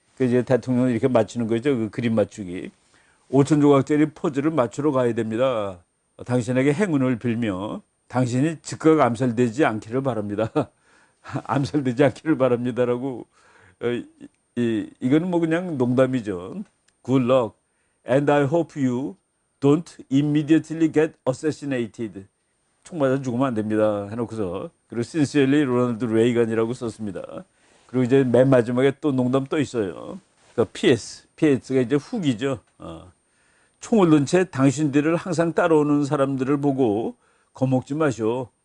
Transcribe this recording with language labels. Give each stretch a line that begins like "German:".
Korean: 그 이제 대통령은 이렇게 맞추는 거죠. 그 그림 맞추기. 5천 조각짜리 퍼즐을 맞추러 가야 됩니다. 당신에게 행운을 빌며 당신이 즉각 암살되지 않기를 바랍니다. 암살되지 않기를 바랍니다라고. 이거는 뭐 그냥 농담이죠.
English: Good luck and I hope you don't immediately get assassinated.
Korean: 총 맞아 죽으면 안 됩니다. 해놓고서 그리고 sincerely 로널드 레이건이라고 썼습니다. 그리고 이제 맨 마지막에 또 농담 또 있어요. 그러니까 PS가 이제 후기죠. 총을 든 채 당신들을 항상 따라오는 사람들을 보고 겁먹지 마시오.